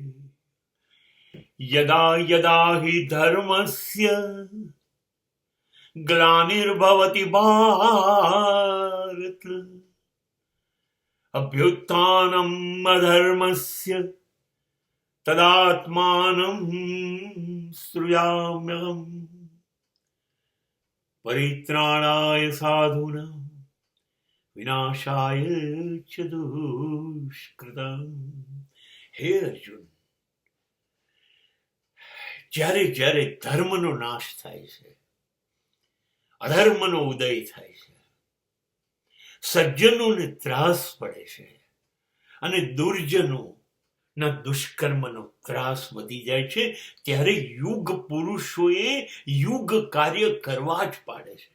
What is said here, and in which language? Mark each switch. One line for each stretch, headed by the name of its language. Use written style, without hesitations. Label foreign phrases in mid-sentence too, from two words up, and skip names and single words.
Sanskrit: यदा यदा हि धर्मस्य ग्लानिर्भवति भारत अभ्युत्थानम् अधर्मस्य तदात्मानं सृजाम्यहम् परित्राणाय साधूनां विनाशाय च दुष्कृताम्।
Gujarati: હે અર્જુન, જ્યારે જ્યારે ધર્મનો નાશ થાય છે, અધર્મનો ઉદય થાય છે, સજ્જનોને ત્રાસ પડે છે અને દુર્જનોના દુષ્કર્મનો ત્રાસ વધી જાય છે, ત્યારે યુગ પુરુષોએ યુગ કાર્ય કરવા જ પાડે છે.